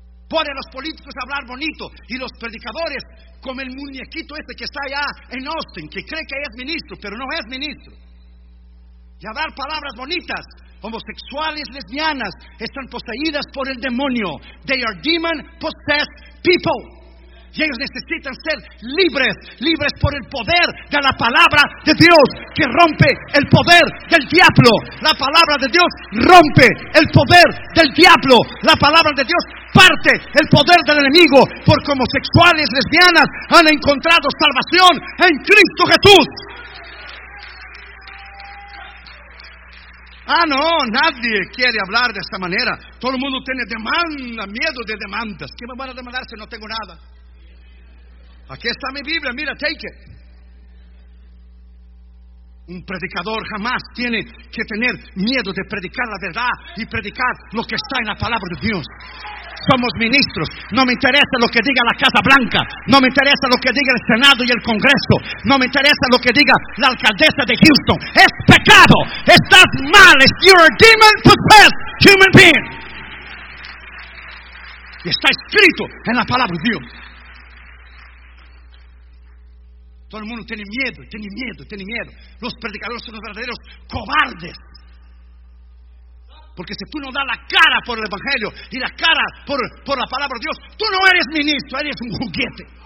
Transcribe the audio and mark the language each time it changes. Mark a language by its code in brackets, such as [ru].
[es] pone a los políticos a hablar bonito y los predicadores como el muñequito este que está allá en Austin, que cree que es ministro, pero no es ministro. Y a dar palabras bonitas. Homosexuales, lesbianas, están poseídas por el demonio. [en] They are demon-possessed people. [es] Y ellos necesitan ser libres, libres por el poder de la palabra de Dios, que rompe el poder del diablo. La palabra de Dios rompe el poder del diablo. La palabra de Dios parte el poder del enemigo, porque homosexuales, lesbianas han encontrado salvación en Cristo Jesús. Ah, no, nadie quiere hablar de esta manera. Todo el mundo tiene demanda, miedo de demandas. ¿Qué me van a demandar si no tengo nada? Aquí está mi Biblia, mira, [en] take it. [es] Un predicador jamás tiene que tener miedo de predicar la verdad y predicar lo que está en la palabra de Dios. Somos ministros. No me interesa lo que diga la Casa Blanca. No me interesa lo que diga el Senado y el Congreso. No me interesa lo que diga la alcaldesa de Houston. Es pecado. Estás mal. [en] You're a demon possessed human being. [es] Y está escrito en la palabra de Dios. Todo el mundo tiene miedo, tiene miedo, tiene miedo. Los predicadores son los verdaderos cobardes. Porque si tú no das la cara por el Evangelio y la cara por la palabra de Dios, tú no eres ministro, eres un juguete.